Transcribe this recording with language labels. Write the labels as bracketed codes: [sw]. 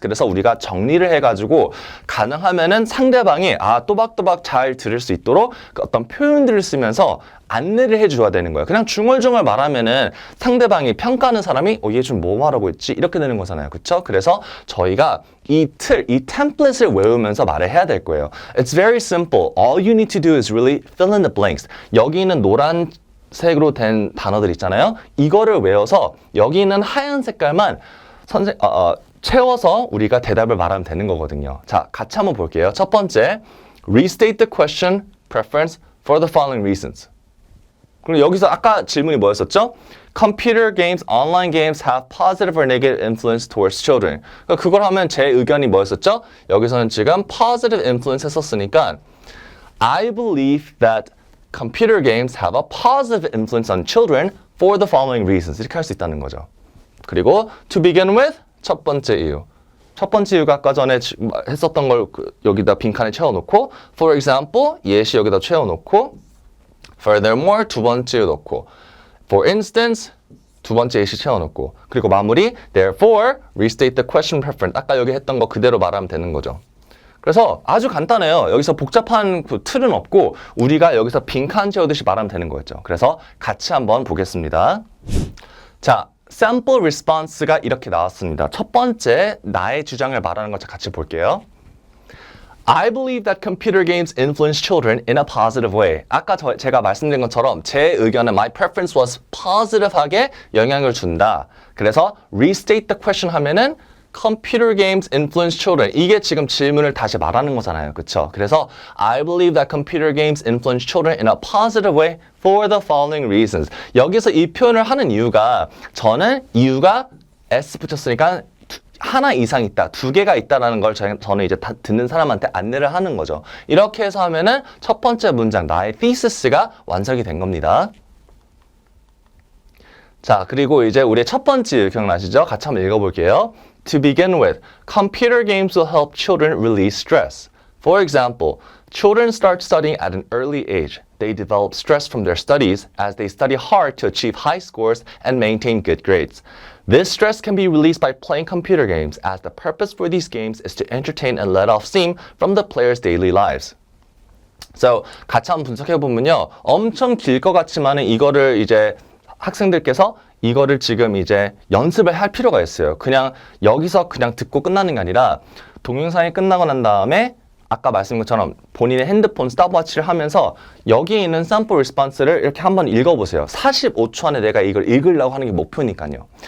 [ko] 그래서 우리가 정리를 해가지고 가능하면은 상대방이 또박또박 잘 들을 수 있도록 그 어떤 표현들을 쓰면서 안내를 해줘야 되는 거예요. 그냥 중얼중얼 말하면은 상대방이 평가하는 사람이 얘 좀 뭐 말하고 있지? 이렇게 되는 거잖아요. 그쵸? 그래서 저희가 이 템플릿을 외우면서 말을 해야 될 거예요. [en] It's very simple. All you need to do is really fill in the blanks. [ko] 여기 있는 노란 색으로 된 단어들 있잖아요. 이거를 외워서 여기 있는 하얀 색깔만 채워서 우리가 대답을 말하면 되는 거거든요. 자, 같이 한번 볼게요. 첫 번째, [en] restate the question preference for the following reasons. [ko] 그럼 여기서 아까 질문이 뭐였었죠? [en] Computer games, online games have positive or negative influence towards children. [ko] 그러니까 그걸 하면 제 의견이 뭐였었죠? 여기서는 지금 [en] positive influence [ko] 했었으니까 [en] I believe that computer games have a positive influence on children for the following reasons. [ko] 이렇게 할 수 있다는 거죠. 그리고 [en] to begin with, [ko] 첫 번째 이유. 첫 번째 이유가 아까 전에 했었던 걸 여기다 빈칸에 채워놓고 for example, 예시 여기다 채워놓고 furthermore, 두 번째 이유 넣고 for instance, 두 번째 예시 채워놓고 그리고 마무리 therefore, [en] restate the question preference. [ko] 아까 여기 했던 거 그대로 말하면 되는 거죠. 그래서 아주 간단해요. 여기서 복잡한 그 틀은 없고 우리가 여기서 빈칸 채우듯이 말하면 되는 거였죠. 그래서 같이 한번 보겠습니다. 자, sample response가 이렇게 나왔습니다. 첫 번째, 나의 주장을 말하는 것 같이 볼게요. [en] I believe that computer games influence children in a positive way. [ko] 아까 제가 말씀드린 것처럼 제 의견은 [en] my preference was positive [ko] 하게 영향을 준다. 그래서 [en] restate the question [ko] 하면은 [en] Computer games influence children. [ko] 이게 지금 질문을 다시 말하는 거잖아요. 그쵸? 그래서 [en] I believe that computer games influence children in a positive way for the following reasons. [ko] 여기서 이 표현을 하는 이유가 저는 이유가 S 붙였으니까 하나 이상 있다, 두 개가 있다라는 걸 저는 이제 다 듣는 사람한테 안내를 하는 거죠. 이렇게 해서 하면은 첫 번째 문장, 나의 thesis,가 완성이 된 겁니다. 자, 그리고 이제 우리의 첫 번째 기억나시죠? 같이 한번 읽어볼게요. [en] To begin with, computer games will help children release stress. For example, children start studying at an early age. They develop stress from their studies as they study hard to achieve high scores and maintain good grades. This stress can be released by playing computer games, as the purpose for these games is to entertain and let off steam from the players' daily lives. [ko] So, 같이 한번 분석해보면요. 엄청 길 것 같지만은 이거를 이제 학생들께서 이거를 지금 이제 연습을 할 필요가 있어요. 그냥 여기서 그냥 듣고 끝나는 게 아니라 동영상이 끝나고 난 다음에 아까 말씀드린 것처럼 본인의 핸드폰 스탑워치를 하면서 여기 있는 sample response를 이렇게 한번 읽어보세요. 45초 안에 내가 이걸 읽으려고 하는 게 목표니까요.